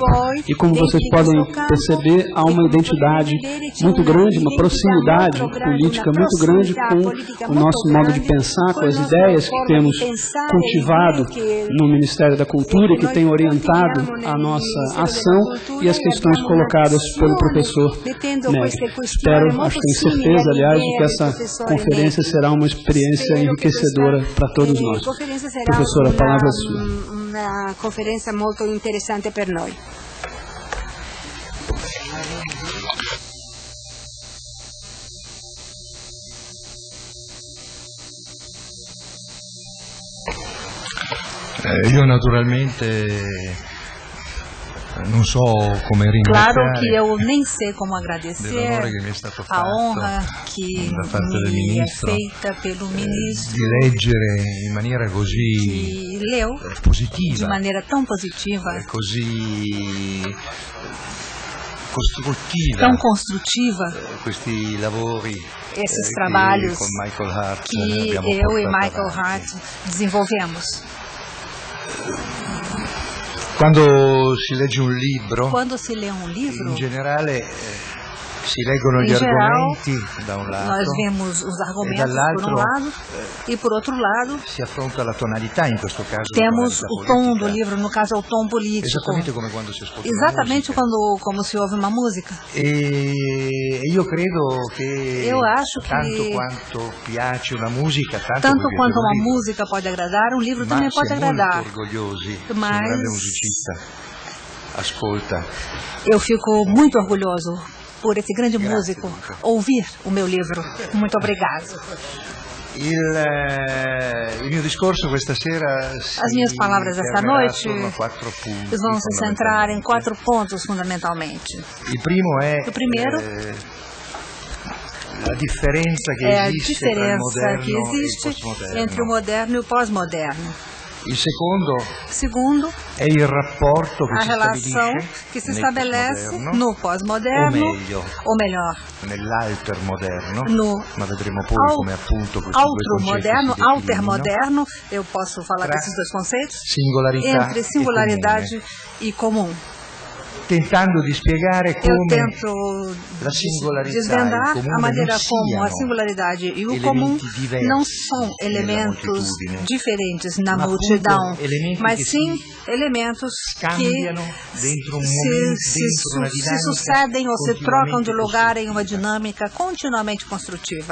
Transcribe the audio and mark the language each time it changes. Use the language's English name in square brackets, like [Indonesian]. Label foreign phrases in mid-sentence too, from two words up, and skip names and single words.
[Portuguese] E como vocês podem perceber, há uma identidade muito grande, uma proximidade política muito grande com o nosso modo de pensar, com as ideias que temos cultivado no Ministério da Cultura e que tem orientado a nossa ação e as questões colocadas pelo professor Negri. Espero, acho que tenho certeza, aliás, que essa conferência será uma experiência enriquecedora para todos nós. Professora, a palavra é sua. Uma conferência muito interessante para nós. [Italian] Io naturalmente não so come ringraziare. [Portuguese] Claro que eu nem sei como agradecer a honra que me é feita pelo ministro [Italian] di leggere in maniera così [Portuguese] que leu [Italian] positiva, [Portuguese] de maneira tão positiva, [Italian] così costruttiva, [Portuguese] tão construtiva, [Italian] questi lavori, [Portuguese] esses trabalhos [Italian] con Michael Hart [Portuguese] que eu e Michael Hart desenvolvemos. [Italian] Quando si legge un libro, [Portuguese] se lê um livro, [Italian] in generale si leggono gli argomenti da un lato, [Portuguese] nós vemos os argumentos por um lado e por outro lado [Italian] si affronta la tonalità, in questo caso [Portuguese] temos o tom do livro, no caso é o tom político. [Italian] Esattamente come quando si ascolta [Portuguese] Exatamente como se ouve uma música. [Italian] E io credo che [Portuguese] eu acho que [Italian] tanto quanto piace una musica, [Portuguese] tanto quanto uma música pode agradar, um livro também pode agradar. [Italian] Mas un grande musicista ascolta. [Portuguese] Eu fico muito orgulhoso por esse grande músico ouvir o meu livro. Muito obrigado. [Italian] Il mio discorso questa sera [Portuguese] As minhas palavras esta noite vão se centrar em 4 pontos fundamentalmente. O primeiro a diferença que existe entre o moderno e o pós-moderno. [Italian] Il [Portuguese] segundo [Italian] é il rapporto [Portuguese] a relação que se estabelece no pós-moderno, ou melhor, [Italian] nell'altermoderno, ma vedremo poi come appunto questi due concetti altermoderno, [Portuguese] eu posso falar desses dois conceitos, entre singularidade e comum. [Italian] Tentando di spiegare come la [Portuguese] desvendar a maneira como a singularidade e o comum não são elementos diferentes na multidão, mas sim elementos que se sucedem ou se trocam de lugar em uma dinâmica continuamente construtiva.